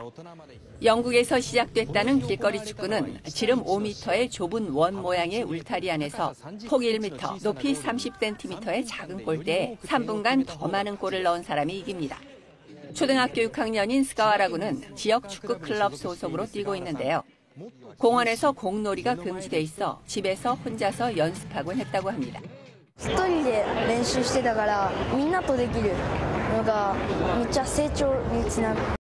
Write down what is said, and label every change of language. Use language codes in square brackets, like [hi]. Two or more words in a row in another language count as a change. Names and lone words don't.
[ko] 영국에서 시작됐다는 길거리 축구는 지름 5m의 좁은 원 모양의 울타리 안에서 폭 1m, 높이 30cm의 작은 골대에 3분간 더 많은 골을 넣은 사람이 이깁니다. 초등학교 6학년인 스가와라군은 지역 축구 클럽 소속으로 뛰고 있는데요. 공원에서 공놀이가 금지돼 있어 집에서 혼자서 연습하곤 했다고 합니다. [ja] 一人で練習してたからみんなとできるのがめっちゃ成長につながる。